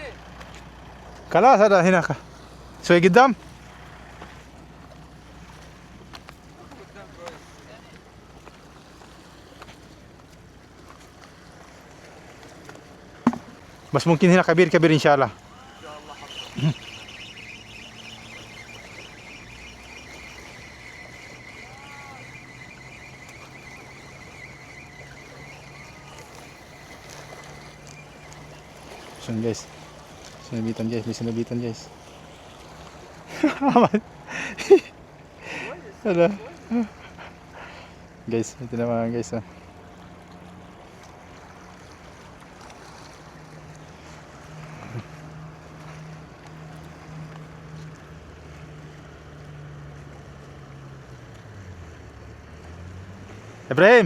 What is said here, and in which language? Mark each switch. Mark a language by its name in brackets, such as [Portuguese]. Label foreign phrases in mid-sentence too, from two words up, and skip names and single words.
[Arabic] خلاص هذا هنا شوي قدام. بس ممكن هنا كبير كبير ان شاء الله. [Filipino] guys. Sinabitan guys, may sinabitan guys. Ano? Guys, ito naman guys. Ibrahim!